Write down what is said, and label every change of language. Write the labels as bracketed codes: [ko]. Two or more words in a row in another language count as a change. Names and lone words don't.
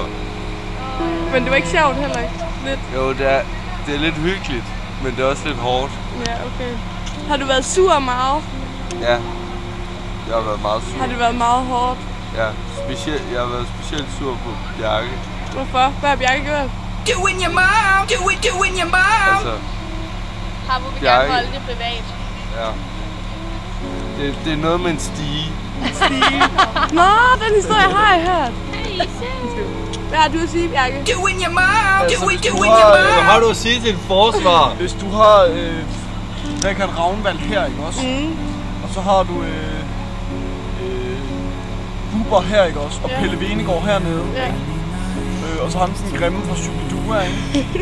[da] Men det var ikke sjovt heller, ikke? Lidt. Jo, det er lidt hyggeligt, men det er også lidt hårdt. Ja, okay. Har du været sur meget? Ja, jeg har været meget sur. Har det været meget hårdt? Ja, jeg har været specielt sur på Bjarke. Hvorfor? Hvad har Bjarke gjort? [en] Doing your mom, doing your mom. [da] Altså, Har vi Bjarke. gerne holde det privat. Ja. Det er noget med en stige. Nå, den historie har jeg hørt. Hvad har du at sige, Bjarke? [en] Doing your mom, [da] Altså, [en] doing [da] hvis du [en] your [da] har, [en] mom. [da] har du at sige til et forsvar? Hvis du har Rikard Ravnvald her, ikke også? Og så har du Bubber her, ikke også? Og Pelle Venegård hernede. Ja. Og så har han sådan en grimme fra Shubidua, ikke?